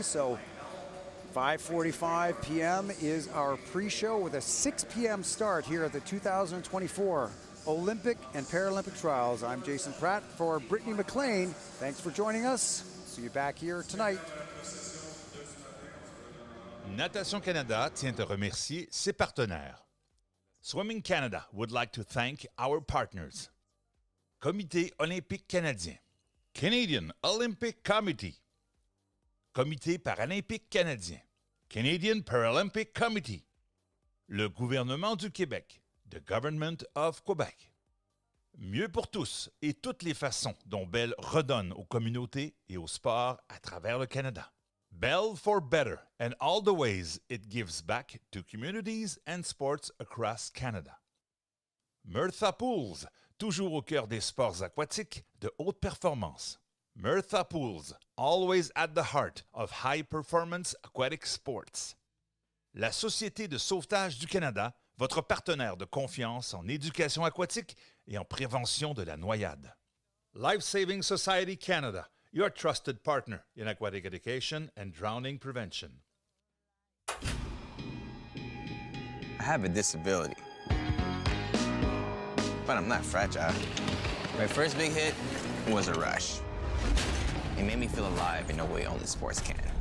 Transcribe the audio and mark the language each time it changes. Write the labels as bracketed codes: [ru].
[en] So 5:45 p.m. is our pre-show with a 6 p.m. start here at the 2024 Olympic and Paralympic Trials. I'm Jason Pratt for Brittany McLean. Thanks for joining us. See you back here tonight. [fr] Natation Canada tient à remercier ses partenaires. [en] Swimming Canada would like to thank our partners. [fr] Comité olympique canadien, Canadian Olympic Committee, Comité paralympique canadien, Canadian Paralympic Committee, le gouvernement du Québec, the Government of Quebec. Mieux pour tous et toutes les façons dont Bell redonne aux communautés et au sport à travers le Canada. [en] Bell for better and all the ways it gives back to communities and sports across Canada. [fr] Murtha Pools, toujours au cœur des sports aquatiques de haute performance. [en] Murtha Pools, always at the heart of high-performance aquatic sports. [fr] La Société de sauvetage du Canada, votre partenaire de confiance en éducation aquatique et en prévention de la noyade. [en] Life Saving Society Canada, your trusted partner in aquatic education and drowning prevention. I have a disability, but I'm not fragile. My first big hit was a rush. It made me feel alive in a way only sports can.